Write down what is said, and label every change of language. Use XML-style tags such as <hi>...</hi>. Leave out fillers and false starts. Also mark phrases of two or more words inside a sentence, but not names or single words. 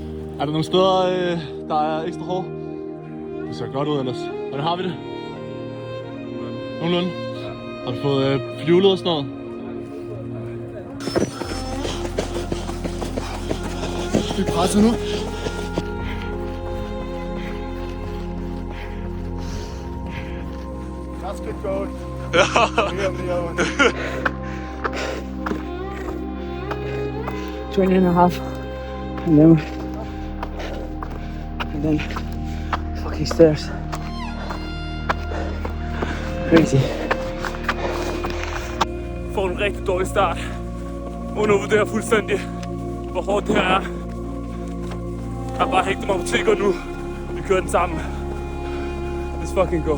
<da>Er der nogle steder, der er ekstra hårdt? Det ser godt ud ellers. Hvordan har vi det? Nogenlunde? Har du fået flyvlet og sådan noget? Vi er presset nu.</da> <en>That's good going. 20 and a half. And then fucking stairs. Crazy.</en> <da>Får en rigtig dårlig start. Undervurderer fuldstændig, hvor hårdt det her er. Jeg har bare hægtet mig på Tigger nu. Vi kører den sammen.</da> <en>Let's fucking go.</en>